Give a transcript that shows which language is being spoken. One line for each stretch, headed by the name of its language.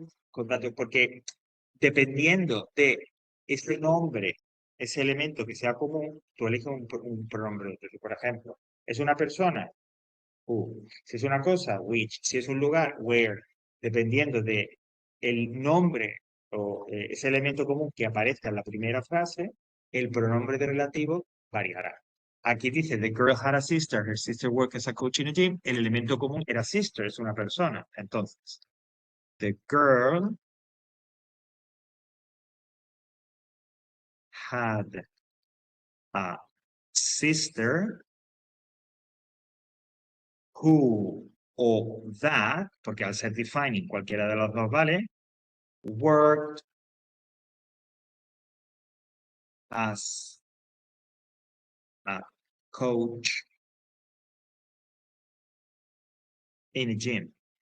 Spanish: con datos, porque dependiendo de ese nombre, ese elemento que sea común, tú eliges un pronombre. Entonces, por ejemplo, es una persona, who. Si es una cosa, which. Si es un lugar, where. Dependiendo de el nombre o ese elemento común que aparezca en la primera frase, el pronombre de relativo variará. Aquí dice,
English: the girl had a sister, her sister worked as a coach in a gym.
Spanish: El elemento común era sister, es una persona.
English: Entonces, the girl had a sister who o that,
Spanish: porque al ser defining cualquiera de los dos vale,
English: worked as a coach in a gym.